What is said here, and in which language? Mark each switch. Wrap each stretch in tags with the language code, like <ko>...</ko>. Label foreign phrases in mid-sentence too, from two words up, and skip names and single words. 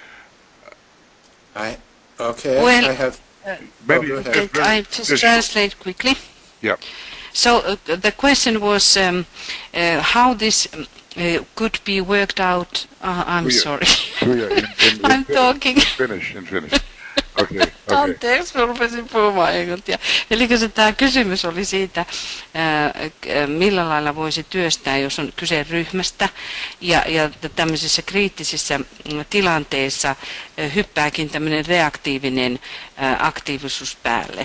<en>I have... Maybe I just translate quickly. Yeah. So the question was how this could be worked out. I'm sorry. Tuija, I'm talking. Finish. Okay.</en> <fi>Anteeksi, mä rupesin puhumaan englantia. Eli tämä kysymys oli siitä, millä lailla voisi työstää, jos on kyse ryhmästä ja tämmöisissä kriittisissä tilanteissa hyppääkin tämmöinen reaktiivinen aktiivisuus päälle.</fi>